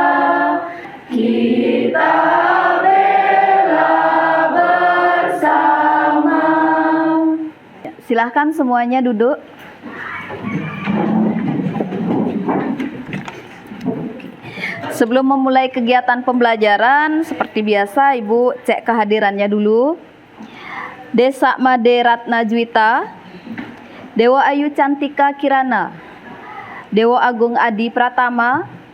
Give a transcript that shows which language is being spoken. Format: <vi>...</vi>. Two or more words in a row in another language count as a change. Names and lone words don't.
<id>Kita bela bersama. Silahkan semuanya duduk. Sebelum memulai kegiatan pembelajaran, seperti biasa Ibu cek kehadirannya dulu. Desa Made Ratna Juwita, Dewa Ayu Cantika Kirana, Dewa Agung Adi Pratama,</id>